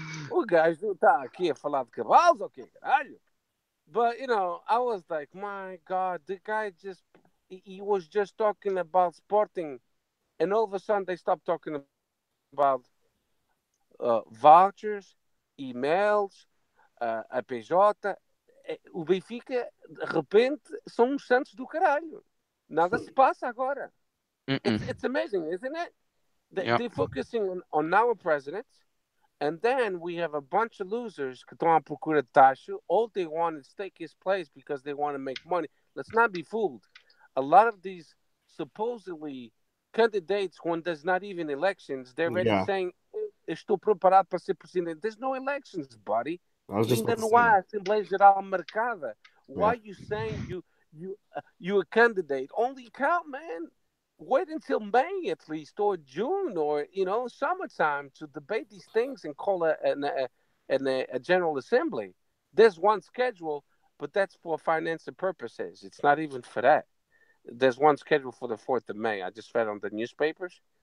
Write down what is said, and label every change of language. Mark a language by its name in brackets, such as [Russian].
[Portuguese] O gajo está aqui a falar de cavalos ou quê, caralho? [English] But, I was like, my God, the guy he was just talking about Sporting, and all of a sudden they stopped talking about vouchers, emails, a PJ. [Portuguese] O Benfica, de repente, são uns santos do caralho. Nada se passa agora. [English] It's amazing, isn't it? They're focusing on our president, and then we have a bunch of losers [Portuguese] que estão à procura de taxa. [English] All they want is take his place because they want to make money. Let's not be fooled. A lot of these supposedly candidates, when there's not even elections, they're already saying, [Portuguese] estou preparado para ser presidente. [English] There's no elections, buddy. [Portuguese] Ainda não há Assembleia Geral marcada. [English] Why are you saying you a candidate? Only count, man. Wait until May at least, or June, or summertime to debate these things and call a general assembly. There's one schedule, but that's for financial purposes. It's not even for that. There's one schedule for the 4th of May. I just read on the newspapers.